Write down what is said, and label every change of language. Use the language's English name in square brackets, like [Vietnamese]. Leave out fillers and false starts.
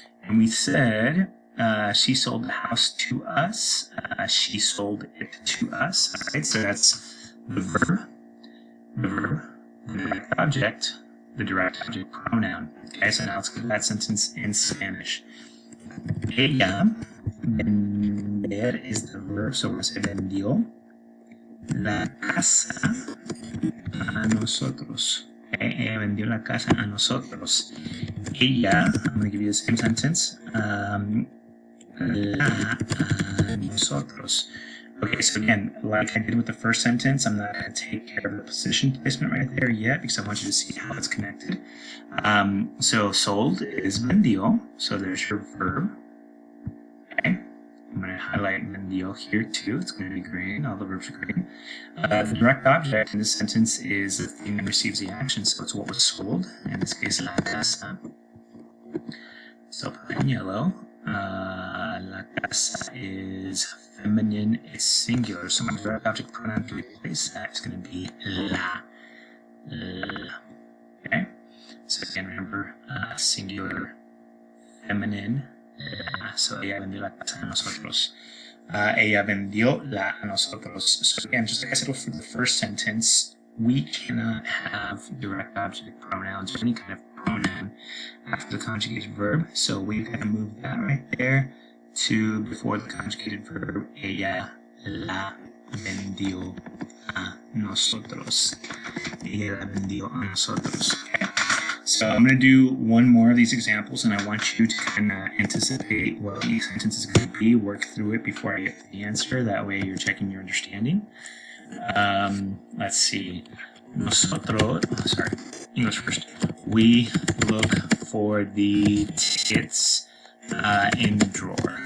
[English] And we said she sold the house to us. She sold it to us. All right, so that's the verb, the direct object, the direct object pronoun. Okay, so now let's get that sentence in Spanish. [Spanish] Ella, vender [English] is the verb, so [Spanish] se vendió la casa a nosotros. Okay, ella vendió la casa a nosotros. [English] Ella, I'm going to give you the same sentence. [Spanish] La a nosotros. [English] Okay, so again, like I did with the first sentence, I'm not going to take care of the position placement right there yet because I want you to see how it's connected. So sold is vendió, so there's your verb. Okay, I'm going to highlight vendió here too. It's going to be green, all the verbs are green. The direct object in this sentence is the thing that receives the action, so it's what was sold. In this case, la casa. So put in yellow. La casa is feminine, it's singular, so my direct object pronoun to replace that is going to be la. Okay, so again, remember singular, feminine. [Spanish] So ella vendió la casa a nosotros. Ella vendió la a nosotros. [English] So again, just like I said for the first sentence, we cannot have direct object pronouns or any kind of pronoun after the conjugated verb. So we've got to move that right there to before the conjugated verb. [Spanish] Ella la vendió a nosotros. Ella la vendió a nosotros. [English] Okay. So I'm going to do one more of these examples, and I want you to kind of anticipate what each sentence is going to be, work through it before I get to the answer. That way you're checking your understanding. Let's see. Nosotros, English first. We look for the tickets in the drawer.